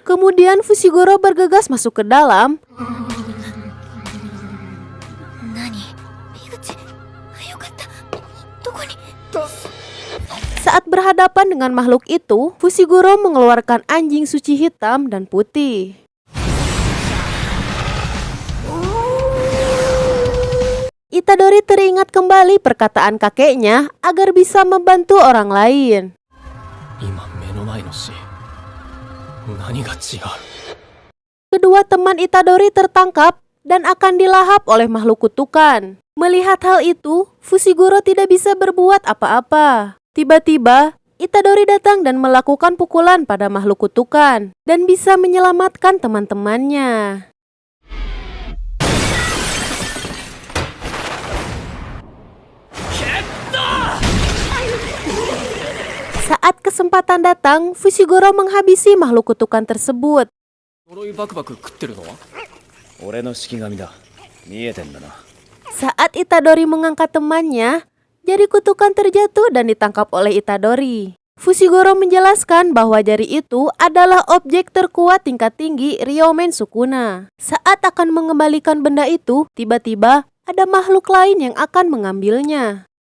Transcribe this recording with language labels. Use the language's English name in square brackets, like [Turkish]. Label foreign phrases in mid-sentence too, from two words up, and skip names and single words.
[Indonesian] Kemudian Fushiguro bergegas masuk ke dalam. Saat berhadapan dengan makhluk itu, Fushiguro mengeluarkan anjing suci hitam dan putih. Itadori teringat kembali perkataan kakeknya agar bisa membantu orang lain. [Japanese] 今目の前の死、何が違う。 [Indonesian] Kedua teman Itadori tertangkap dan akan dilahap oleh makhluk kutukan. Melihat hal itu, Fushiguro tidak bisa berbuat apa-apa. Tiba-tiba, Itadori datang dan melakukan pukulan pada makhluk kutukan dan bisa menyelamatkan teman-temannya. Saat kesempatan datang, Fushiguro menghabisi makhluk kutukan tersebut. [Japanese] 呪いバクバク食ってるのは。俺の式神だ。見えてんだな。 [Indonesian] Saat Itadori mengangkat temannya, jari kutukan terjatuh dan ditangkap oleh Itadori. Fushiguro menjelaskan bahwa jari itu adalah objek terkuat tingkat tinggi Ryomen Sukuna. Saat akan mengembalikan benda itu, tiba-tiba ada makhluk lain yang akan mengambilnya.